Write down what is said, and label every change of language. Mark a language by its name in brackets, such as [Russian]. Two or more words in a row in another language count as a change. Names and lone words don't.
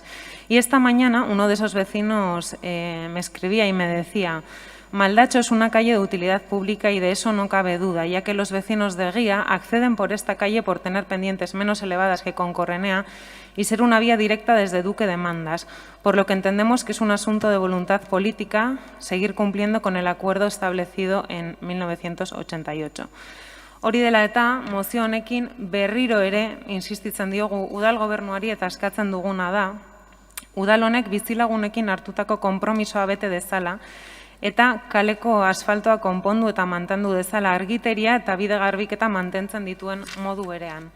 [Spanish] Y esta mañana uno de esos vecinos me escribía y me decía: Maldacho es una calle de utilidad pública y de eso no cabe duda, ya que los vecinos de Guía acceden por esta calle por tener pendientes menos elevadas que con Correnea y ser una vía directa desde Duque de Mandas, por lo que entendemos que es un asunto de voluntad política seguir cumpliendo con el acuerdo establecido en 1988. [Basque] Hori dela eta, mozio honekin berriro ere insistitzen diogu udal gobernuari eta eskatzen duguna da, udal honek bizilagunekin hartutako konpromisoa bete dezala, eta kaleko asfaltoa konpondu eta mantendu dezala argiteria eta bide garbiketa mantentzen dituen modu berean.